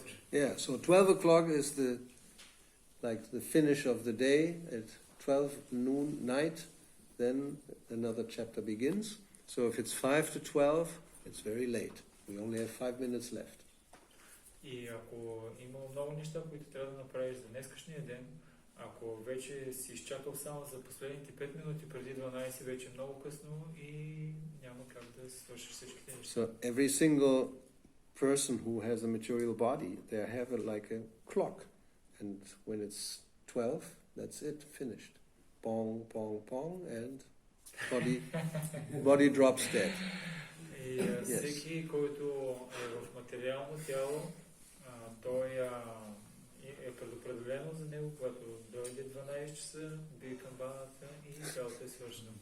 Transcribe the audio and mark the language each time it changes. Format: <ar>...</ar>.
<en>Yeah, so 12 o'clock is the finish of the day. At 12 noon night, then another chapter begins. So if it's 5 to 12, it's very late. We only have 5 minutes left.</en> <bg>И ако има много неща, които трябва да направиш за днескашния ден, ако вече си изчакал само за последните 5 минути преди 12, вече е много късно и няма как да свършиш всичките неща.</bg> <en>So every single person who has a material body, they have like a clock, and when it's 12, that's it, finished. Pong, pong, pong, and body drops dead.</en> <bg>И всеки, който е в материално тяло, той е предопределено за него, когато дойде 12 часа, бие камбаната и цялото е свършено.</bg>